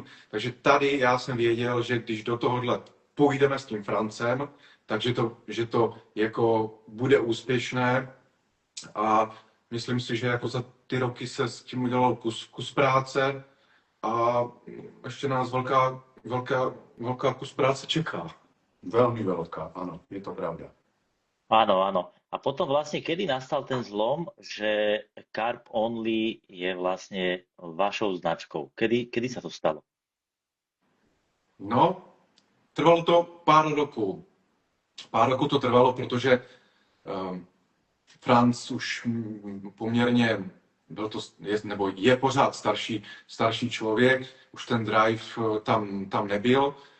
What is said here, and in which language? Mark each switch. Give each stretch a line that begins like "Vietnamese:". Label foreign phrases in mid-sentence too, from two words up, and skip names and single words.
Czech: Takže tady já jsem věděl, že když do tohohle půjdeme s tím Francem, takže že to jako bude úspěšné a myslím si, že jako za ty roky se s tím udělal kus práce a ještě nás velká kus práce čeká. Velmi velká, ano, je to pravda.
Slovak: Áno, áno. A potom vlastne, kedy nastal ten zlom, že Carp Only je vlastne vašou značkou? Kedy sa to stalo?
Czech: No, trvalo to pár roků. Pár roků to trvalo, protože Franz už poměrně je pořád starší člověk, už ten drive tam nebyl.